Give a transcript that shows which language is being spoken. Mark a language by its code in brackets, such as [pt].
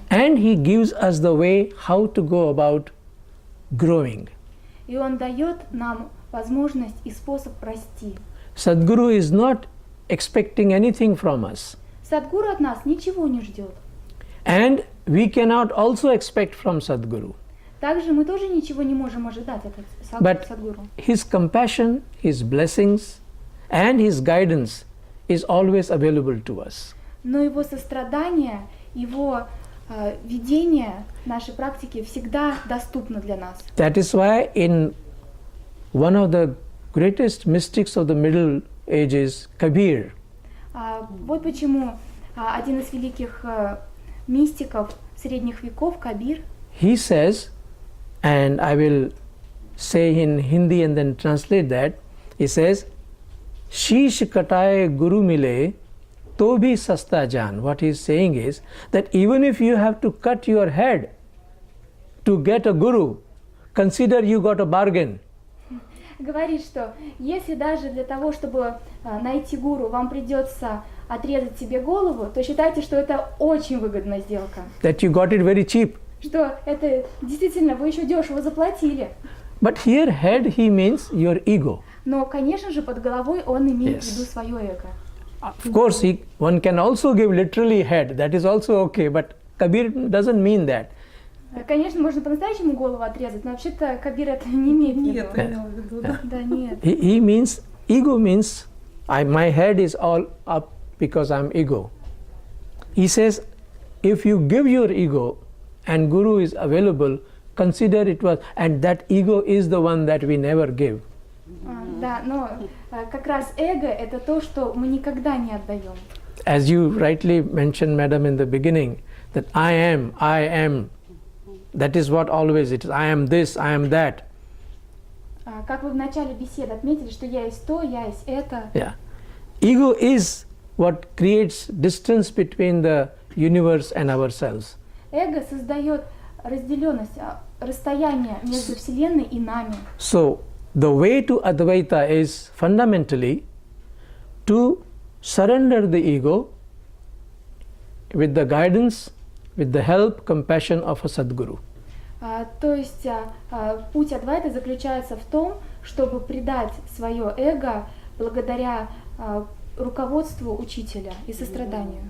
[en] And he gives us the way how to go about growing. [ru] И он дает нам возможность и способ расти. [en] Sadguru is not expecting anything from us. [ru] Садгуру от нас ничего не ждет. [en] And we cannot also expect from Sadguru. [ru] Также мы тоже ничего не можем ожидать от [en] But [ru] Садгуру. [en] his compassion, his blessings, and his guidance is always available to us. [ru] Но его сострадание, его видение нашей практики всегда доступно для нас. [en] That is why in one of the greatest mystics of the Middle Ages, Kabir, [ru] Вот почему один из великих мистиков средних веков, Кабир, [en] he says, and I will say in Hindi and then translate that, he says, [hi] Sheesh kataye guru mile, to bhi sasta jaan. [en] What he is saying is that even if you have to cut your head to get a guru, consider you got a bargain. [ru] говорит, что если даже для того, чтобы найти гуру, вам придется отрезать себе голову, то считайте, что это очень выгодная сделка. [en] That you got it very cheap. [ru] Что это действительно вы еще дешево заплатили. [en] But here head he means your ego. [ru] Но, конечно же, под головой он имеет в виду свое эго. [en] Of course, one can also give literally head. That is also okay. But Kabir doesn't mean that. [ru] Конечно, можно по-настоящему голову отрезать, но вообще-то Кабир это не имеет в виду. Нет, имел в виду, да. Да, нет. [en] He means, ego means, my head is all up because I'm ego. He says, if you give your ego and Guru is available, consider it was, and that ego is the one that we never give. [ru] Да, но как раз эго это то, что мы никогда не отдаем. [en] As you rightly mentioned, madam, in the beginning, that I am, that is what always it is. I am this, I am that. [ru] Как вы в начале беседы отметили, что я есть то, я есть это. [en] Yeah. Ego is what creates distance between the universe and ourselves. [ru] Эго создает разделенность, расстояние между Вселенной и нами. [en] So, the way to Advaita is fundamentally to surrender the ego with the guidance, with the help, compassion of a Sadguru. [ru] То есть путь Адвайты заключается в том, чтобы предать свое эго благодаря руководству учителя и состраданию